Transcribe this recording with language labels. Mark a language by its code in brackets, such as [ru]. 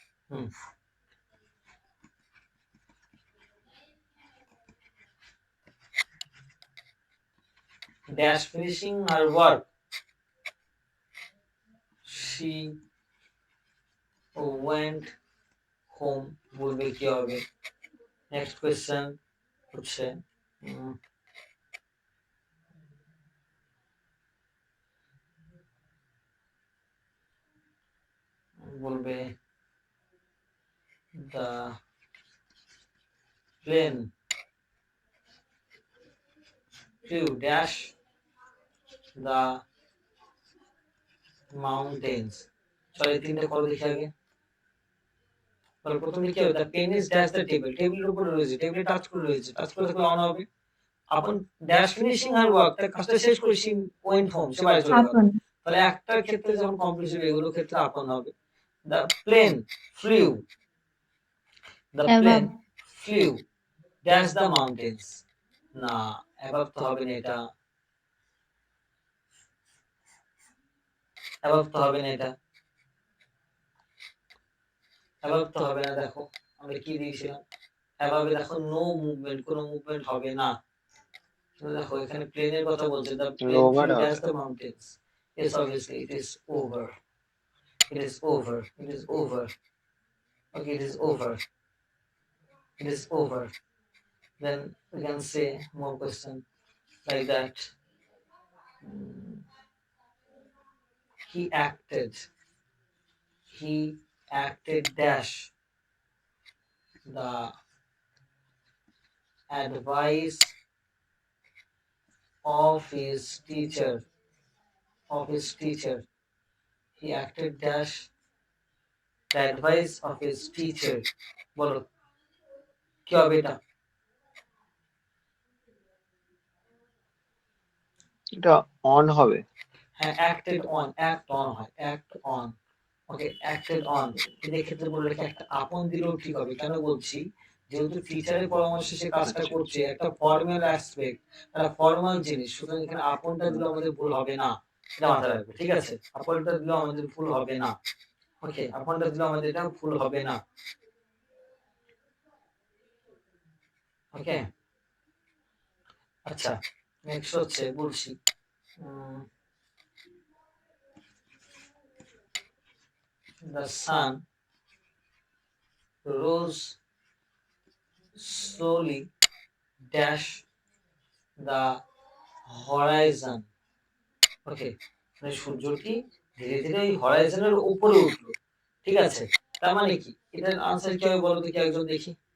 [bn] Hmm, [en] dash finishing her work, she went home [bn] বলবে কি হবে? নেক্সট কোয়েশ্চেন হচ্ছে বলবে [en] the plane flew dash the mountains। [bn] চলো এই তিনটে করো দেখি আগে। তাহলে প্রথমে কি হবে? [en] the pen is dash the table, [bn] টেবিলের উপরে রয়েছে, টেবিলে টাচ করে রয়েছে, টাচ করে থাকলে অন হবে। [en] upon dash finishing her work, [bn] তার কাজটা শেষ করে সে [en] went home, [bn] সে বাড়ি চলে গেল। আপন। তাহলে একটার ক্ষেত্রে যখন কমপ্লিট হবে এগুলোর ক্ষেত্রে আপন হবে। [en] the plane flew, the above. plane flew dash the mountains। [bn] না, অ্যাবাভ তো হবে না, এটা অ্যাবাভ তো হবে না, এটা অ্যাবাভ তো হবে না। দেখো আমরা কি দিয়েছিলাম অ্যাবাভে, দেখো নো মুভমেন্ট, কোনো মুভমেন্ট হবে না। দেখো এখানে প্লেনের কথা বলছে, [en] the plane over flew [bn] হবে। [en] dash the mountains। Yes, obviously it is over, it is over, it is over। Okay, it is over, it is over। Then we can say more question like that, he acted, he acted dash the advice of his teacher, of his teacher। He acted dash the advice of his teacher। [bn] বলো কি হবে এটা? এটা on হবে। [en] হ্যাঁ acted on, act on [bn] হয়, [en] act on। [bn] Okay acted on, কিন্তু এক্ষেত্রে বলে রেখে একটা আপন দিলেও ঠিক হবে। কেন বলছি? যেহেতু টিচারের পরামর্শে সে কাজটা আচ্ছা। করছে, একটা ফর্মাল অ্যাসপেক্ট, একটা ফর্মাল জিনিস, সুতরাং এখানে আপনটা দিলেও আমাদের ভুল হবে না, এটা মাথায় রাখবে, ঠিক আছে? আপনটা দিলেও আমাদের ভুল হবে না। ওকে, আপনটা দিলেও আমাদের এটা ভুল হবে না। ওকে, আচ্ছা নেক্সট হচ্ছে বলছি, [en] the sun rose slowly dash the horizon। [bn] ওকে, মানে সূর্যটি ধীরে ধীরে ওই হরাইজনের উপরে উঠলো, ঠিক আছে? তার মানে কি এটার আনসার কি হবে বলো দেখি একজন, দেখি।